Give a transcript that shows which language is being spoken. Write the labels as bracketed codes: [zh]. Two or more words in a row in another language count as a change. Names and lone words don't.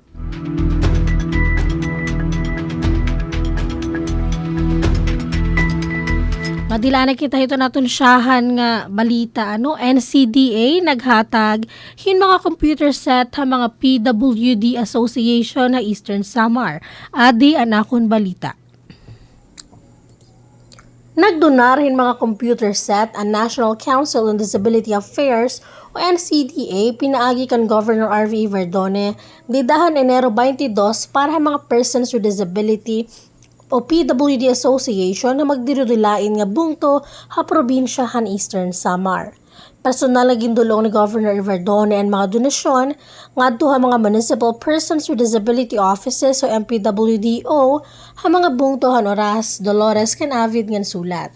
[war] Madila na kita ito naton siyahan nga balita NCDA naghatag hin mga computer set ha mga PWD Association ha Eastern Samar. Adi anakon balita. Nagdonar hin mga computer set ang National Council on Disability Affairs o NCDA pinaagi kan Governor R.V. Verdone didahan Enero 22 para mga [en] persons with disability [war] o PWD Association na magdirudulain nga bungto ha probinsya han Eastern Samar. Personal na gindulong ni Governor Verdone ang mga donasyon ngadto ha mga Municipal Persons with Disability Offices o MPWDO ha mga bungto han oras Dolores kan avid ngan sulat.